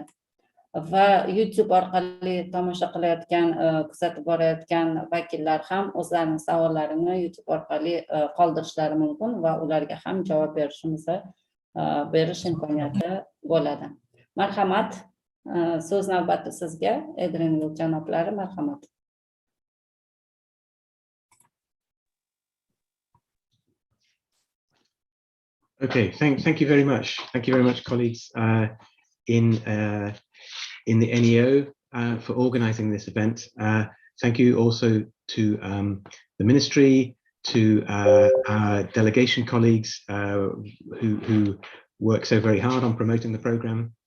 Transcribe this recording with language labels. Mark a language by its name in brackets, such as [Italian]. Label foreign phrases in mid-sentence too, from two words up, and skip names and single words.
[Uzbek] Va YouTube orqali tomosha qilayotgan, kuzatib borayotgan vakillar ham o'zlarining savollarini YouTube orqali qoldirishlari mumkin va ularga ham javob berish imkoniyati bo'ladi. Marhamat, so'z navbati sizga, Adrian janoblari, marhamat. [English] Okay, thank you very much. Thank you very much, colleagues in the NEO for organizing this event. Thank you also to the ministry, to our delegation colleagues who work so very hard on promoting the program.